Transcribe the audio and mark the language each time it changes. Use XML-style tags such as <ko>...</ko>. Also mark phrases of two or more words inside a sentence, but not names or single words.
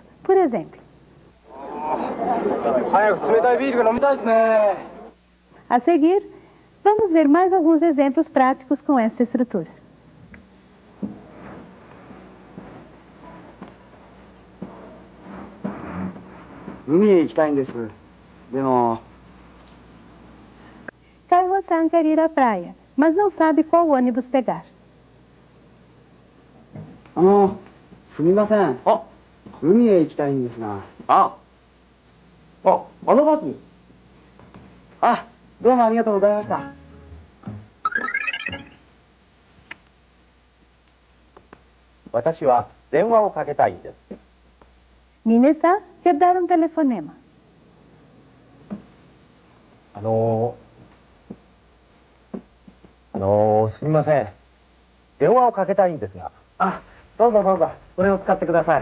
<pt>Por exemplo, a seguir, vamos ver mais alguns exemplos práticos com essa estrutura. Kaiho-san quer ir à praia, mas não sabe qual ônibus pegar.</pt> <ja>すみません。あ、海へ行きたいんですが。あのバスです。あ、どうもありがとうございました。私は電話をかけたいんです。</ja> <pt>Mine-san quer dar um telefonema.</pt> <ja>すみません。電話をかけたいんですが。あ、どうぞどうぞ。これを使ってください。</ja>